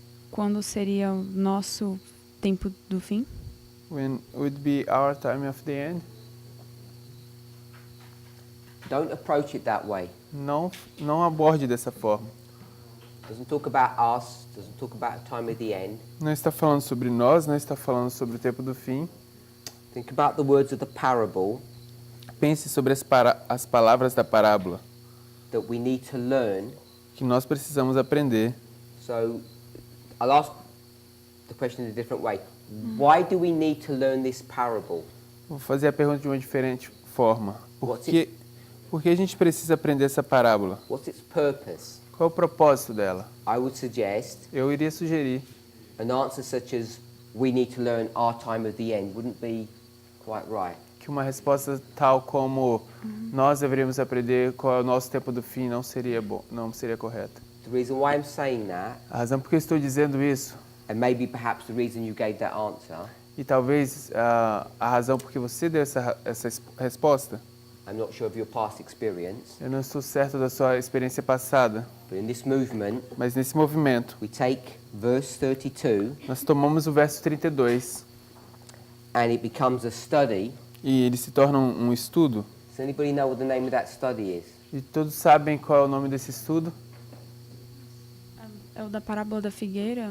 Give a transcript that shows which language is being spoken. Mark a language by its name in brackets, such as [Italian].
[Portuguese] Quando seria o nosso tempo do fim? [English] When would be our time of the end? Don't approach it that way. [Portuguese] Não aborde dessa forma. [English] Doesn't talk about us, doesn't talk about the time of the end. [Portuguese] Não está falando sobre nós, não está falando sobre o tempo do fim. [English] Think about the words of the parable [Portuguese] Pense sobre as palavras da parábola [English] that we need to learn. [Portuguese] que nós precisamos aprender. [English] So I'll ask the question in a different way. Why do we need to learn this parable? [Portuguese] Vou fazer a pergunta de uma diferente forma. Por [English] What's [Portuguese] que a gente precisa aprender essa parábola? [English] What's its purpose? [Portuguese] Qual é o propósito dela? [English] I would suggest [Portuguese] Eu iria sugerir [English] an answer such as we need to learn our time of the end wouldn't be quite right. [Portuguese] que uma resposta tal como nós deveríamos aprender qual é o nosso tempo do fim não seria correta. [English] The reason why I'm saying that, [Portuguese] A razão por que eu estou dizendo isso, [English] and maybe perhaps the reason you gave that answer, [Portuguese] e talvez a razão por que você deu essa resposta, [English] I'm not sure of your past experience, [Portuguese] eu não estou certo da sua experiência passada, [English] but in this movement, [Portuguese] mas nesse movimento, [English] we take verse 32 [Portuguese] nós tomamos o verso 32 [English] and it becomes a study. [Portuguese] e ele se torna um estudo, [English] Does anybody know what the name of that study is? [Portuguese] e todos sabem qual é o nome desse estudo? É o da parábola da figueira?